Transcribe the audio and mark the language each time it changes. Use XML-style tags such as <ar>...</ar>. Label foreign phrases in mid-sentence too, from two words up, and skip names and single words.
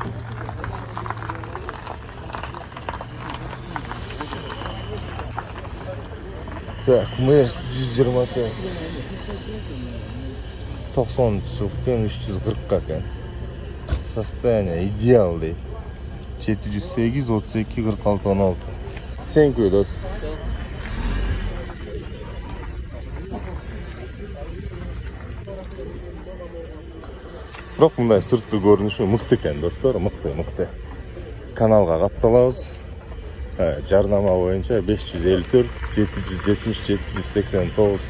<ky>Так, Мерс 120 кен. 90 жыл кен, 340 кен.</ky> <ru>Состояние идеал</ru> <ky>дейт. 708 32 46 16.</ky> <en>Thank you, dost.</en> <ky>Бирок мындай сырткы көрүнүшү мыкты экен, достор, мыкты. Каналга катталабыз. Жарнама боюнча 554 770 789.</ky>